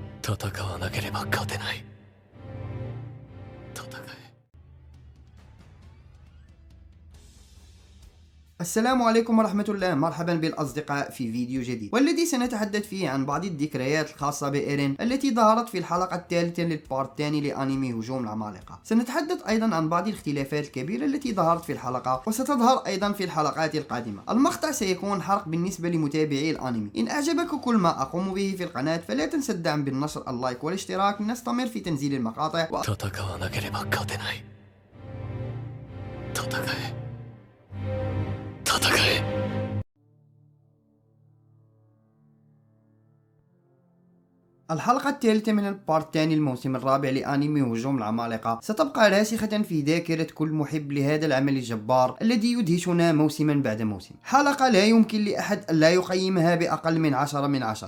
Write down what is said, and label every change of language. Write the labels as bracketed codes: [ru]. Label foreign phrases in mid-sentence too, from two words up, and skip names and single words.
[ja] 戦わなければ勝てない。戦え。 [ar] السلام عليكم ورحمة الله. مرحبا بالأصدقاء في فيديو جديد، والذي سنتحدث فيه عن بعض الذكريات الخاصة بإيرين التي ظهرت في الحلقة الثالثة للبارت الثاني لأنمي هجوم العمالقة. سنتحدث أيضا عن بعض الاختلافات الكبيرة التي ظهرت في الحلقة وستظهر أيضا في الحلقات القادمة. المقطع سيكون حرق بالنسبة لمتابعي الأنمي. إن أعجبك كل ما أقوم به في القناة فلا تنسى الدعم بالنشر، اللايك والاشتراك. نستمر في تنزيل المقاطع [ja] 戦わなければ勝てない。戦え。戦え。 [ar] الحلقة الثالثة من البارت الثاني الموسم الرابع لأنمي هجوم العمالقة ستبقى راسخة في ذاكرة كل محب لهذا العمل الجبار الذي يدهشنا موسما بعد موسم. حلقة لا يمكن لأحد أن لا يقيمها بأقل من 10 من 10.